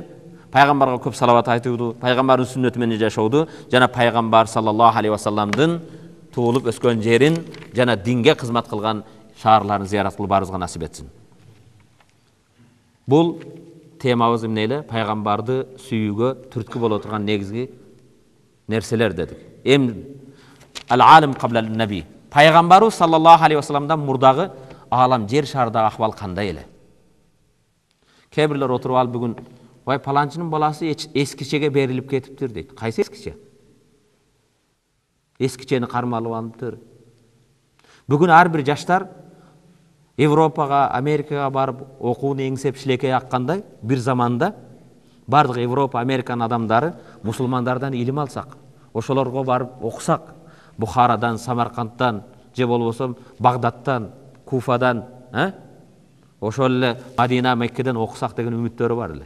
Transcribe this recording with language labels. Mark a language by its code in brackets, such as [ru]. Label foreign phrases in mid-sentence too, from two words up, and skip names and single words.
[ky] Пайгамбарга көп салават айтууду, пайгамбардын сүннөтү менен жашооду жана пайгамбар [ar] صلى الله عليه وسلم [ky] туулуп өскөн жерин жана динге кызмат кылган шаарларын зиярат кылып баарыбызга насип этсин. Бул темабыз эмне эле? Пайгамбарды сүйүүгө түрткү боло турган негизги нерселер дедик. [ar] العالم قبل النبي. النبي صلى الله عليه وسلم [ky] мурдагы алам, жер шарындагы акыбал кандай эле? Кээ бирлер отуруп алып бүгүн "Вай паланчынын баласы эскичеге берилип кетиптир" дейт. Кайсы эскиче? Эскичени кармалып алыптыр. Бүгүн ар бир жаштар Европага, Америкага барып окууну эңсеп шилекей аккандай бир заманда бардык Европа, Американын адамдары мусулмандардан илим алсак, ошолорго барып окусак, Бухарадан, Самаркандтан, же болбосо Багдадтан, Куфадан, ошол эле Мадина, Меккеден окусак деген үмүттөрү бар эле.